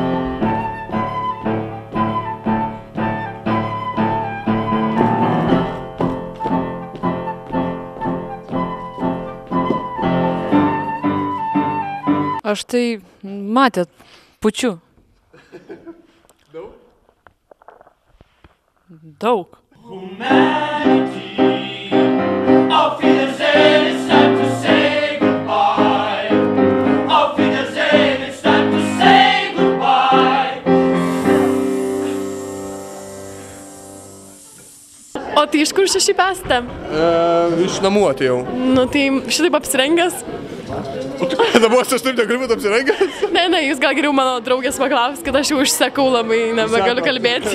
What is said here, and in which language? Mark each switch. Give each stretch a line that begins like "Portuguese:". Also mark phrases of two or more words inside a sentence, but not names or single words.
Lithuanian: Aš tai matėt, pučiu. Daug? Daug.
English: Humanity,
German: auf Wiedersehen,
English: it's time to say goodbye.
German: Auf Wiedersehen,
English: it's time to say goodbye.
Lithuanian: O tai iš kur šiaip esate? Iš namų atėjau. Nu tai šitaip apsirengęs. Namuose aš taip negaliu būti apsirengęs? Ne, jūs gal geriau mano draugės paklaus, kad aš jau užsekau labai, nebegaliu kalbėti.